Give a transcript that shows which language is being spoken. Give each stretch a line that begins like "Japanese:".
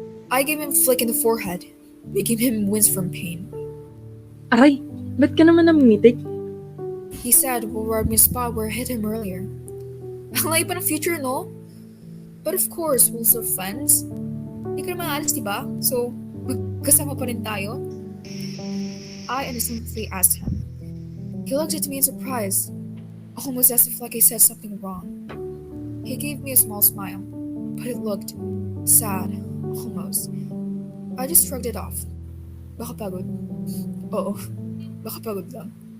English: I gave him a flick in the forehead, making him wince from pain.
Filipino: Aray! Ba't ka naman namimitik?
English: He said while rubbing a spot where I hit him earlier.
Filipino: Ang layo pa ng future, no?
English: But of course, we're still friends.
Filipino: Hindi ka naman alis, diba? So, magkasama pa rin tayo?
English: I innocently asked him. He looked at me in surprise, almost as if like I said something wrong. He gave me a small smile, but it looked sad, almost. I just shrugged it off.
Filipino: Baka pagod. Oo, baka pagod lang.